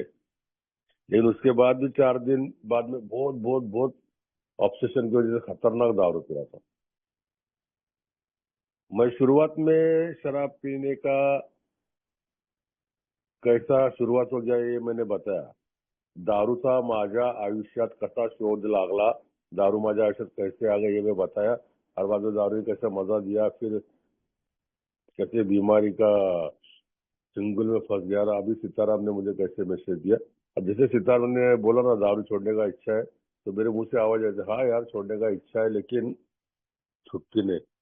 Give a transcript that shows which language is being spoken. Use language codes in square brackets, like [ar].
[hi] लेकिन उसके बाद भी 4 दिन बाद में बहुत बहुत बहुत ऑब्सेशन की वजह से खतरनाक दारू पी रहा था। मैं शुरुआत में शराब पीने का कैसा शुरुआत हो गया ये मैंने बताया। [mr] दारूचा माझ्या आयुष्यात कसा शोध लागला, [hi] दारू माझ्या आयुष्यात कैसे आ गई ये मैं बताया। और बाद में दारू ने कैसे मजा दिया, फिर कैसे बीमारी का चंगुल में फंस गया। और अभी सीताराम ने मुझे कैसे मैसेज दिया। अब जैसे सीताराम ने बोला ना दारू छोड़ने का इच्छा है, तो मेरे मुंह से आवाज आई, हाँ यार छोड़ने का इच्छा है लेकिन छुट्टी नहीं।